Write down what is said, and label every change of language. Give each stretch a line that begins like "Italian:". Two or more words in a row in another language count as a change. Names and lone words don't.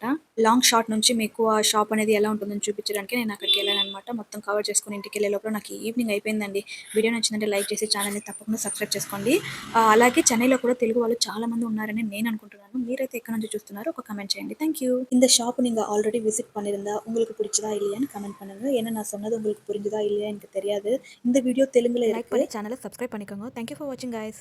Telugu: లాంగ్ షాట్ నుంచి మీకు ఆ షాప్ అనేది ఎలా ఉంటుందని చూపించడానికి నేను అక్కడికెళ్ళాననమాట. మొత్తం కవర్ చేసుకొని ఇంటికెళ్ళే లోపల నాకు ఈవినింగ్ అయిపోయిందండి. వీడియో నచ్చిందంటే లైక్ చేసి ఛానల్‌ని తప్పకుండా సబ్స్క్రైబ్ చేసుకోండి. అలాగే చెన్నైలో కూడా తెలుగు వాళ్ళు చాలా మంది ఉన్నారని నేను అనుకుంటున్నాను. మీరైతే ఎక్కడి నుంచి చూస్తున్నారో ఒక కామెంట్ చేయండి.
English: Thank you.
Tamil: இந்த ஷாப் நீங்க ஆல்ரெடி விசிட் பண்ணியிருந்தா உங்களுக்கு பிடிச்சதா இல்லையான்னு கமெண்ட் பண்ணுங்க. ஏன்னா நான் சொன்னது உங்களுக்கு புரிஞ்சுதா இல்லையா எனக்கு தெரியாது. இந்த வீடியோ தெலுங்குல லைக் இருக்கு. பண்ணி சேனலை சப்ஸ்கிரைப் பண்ணிக்கோங்க.
English: Thank you for watching guys.